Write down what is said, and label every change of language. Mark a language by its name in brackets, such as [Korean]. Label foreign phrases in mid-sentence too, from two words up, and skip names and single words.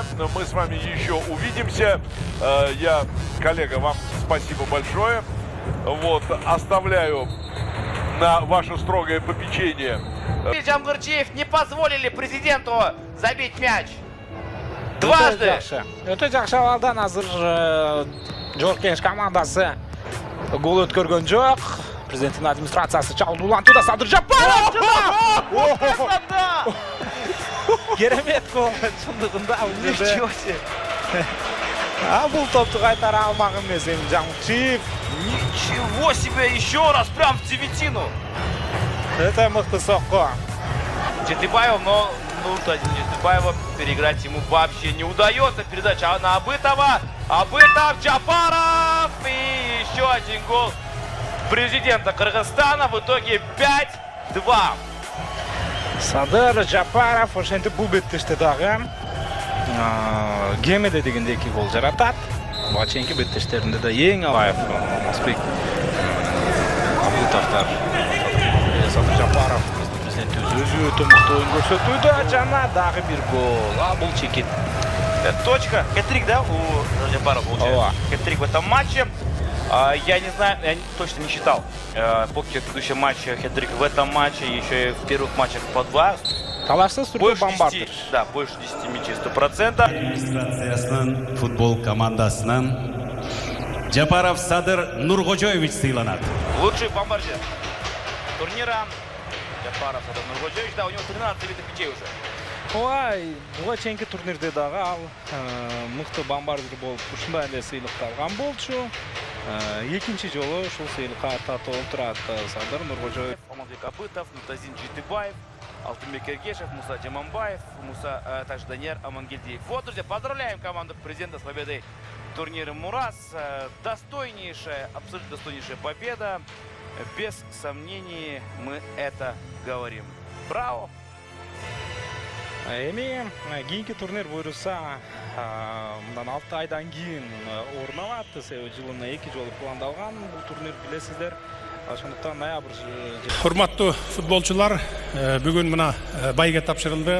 [Russian] Мы с вами еще увидимся. Я, коллега, вам спасибо большое. Вот, оставляю на ваше строгое попечение. Жамгырчиев не позволили президенту забить мяч. Дважды. [Kyrgyz] Өтө жакшы абалдан азыр Жорық Кеңеш командасы гол өткөргөн жок. Президенттин администрациясы чалды улантууда Садыр Жапаров. Керемет гол чындыгында. [Russian] Ничего себе! [Kyrgyz] Бул топту кайтара алмак эмес эми Жамчиев. [Russian] Ничего себе! Еще раз прям в девятину! [Kyrgyz] Это мыкты сокко. [Russian] Жетыбаев, но нужно Жетыбаева переиграть ему вообще не удается. Передача на Абытова. Абытов, Джапаров. И еще один гол президента Кыргызстана. В итоге 5-2. [Kyrgyz] Садыр Жапаров ошентип бул беттеште дагы кемеде дегенде 2 гол жаратат. Буга чейинки беттештеринде да эң Алаев, Алмазбек, Абытовдор, Садыр Жапаров президенти өзү өтө мыкты оюн көрсөтүүдө жана дагы 1 гол. Бул чекит. [Russian] Точка. Хэт-трик, да, у Жапарова получается? Хэт-трик в этом матче. Я не знаю, я точно не считал по предыдущем матче хэт-трик в этом матче, еще и в первых матчах по 2. [Kyrgyz] Талашсыз түрдө бомбардыр. [Russian] Да, больше 10 мячей 100%. [Kyrgyz] Администрациясынан, футбол командасынан Жапаров Садыр Нургожоевич сыйланат. [Russian] Лучший бомбардир турнира. Жапаров Садыр Нургожоевич, да, у него 13 забитых мячей уже. [Kyrgyz] Ой, буга чейинки турнирде дагы ал мыкты бомбардир болуп ушундай эле сыйлыкты алган болчу. Экинчи жолу ушул сыйлыкка татып отурат Садыр Нургожоев. [Russian] Алмазбек Абытов, Нуртазин Жетыбаев, Алтынбек Эргешев, Муса Джамамбаев, также Данияр Амангельдиев. Вот, друзья, поздравляем команду президента с победой в турнире Мурас. Достойнейшая, абсолютно достойнейшая победа. Без сомнений мы это говорим. Браво! [Kyrgyz] Эми кийинки турнир буйруса мындан 6 айдан кийин орун алат. Себеби жылына 2 жолу пландалган бул турнир, билесиздер. Ошондуктан ноябрь. Урматтуу футболчулар, бүгүн мына байга тапшырылды.